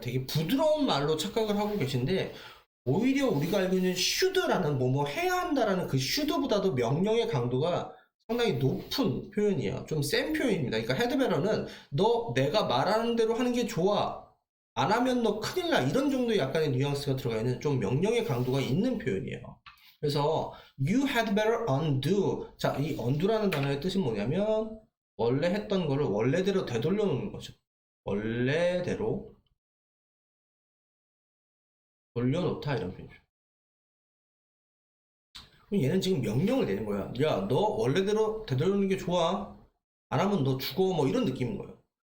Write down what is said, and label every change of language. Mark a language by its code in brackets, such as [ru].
[ko] 되게 부드러운 말로 착각을 하고 계신데, 오히려 우리가 알고 있는 should라는 뭐뭐 해야 한다라는 그 should보다도 명령의 강도가 상당히 높은 표현이에요. 좀 센 표현입니다. 그러니까 had better는 너 내가 말하는 대로 하는 게 좋아, 안 하면 너 큰일 나, 이런 정도의 약간의 뉘앙스가 들어가 있는 좀 명령의 강도가 있는 표현이에요. [en] 그래서 you had better undo. [ko] 자, 이 undo라는 단어의 뜻이 뭐냐면 원래 했던 거를 원래대로 되돌려 놓는 거죠. 원래대로 돌려놓다, 이런 표현이죠. 그럼 얘는 지금 명령을 내는 거야. 야, 너 원래대로 되돌리는 게 좋아, 안 하면 너 죽어, 뭐 이런 느낌인 거예요.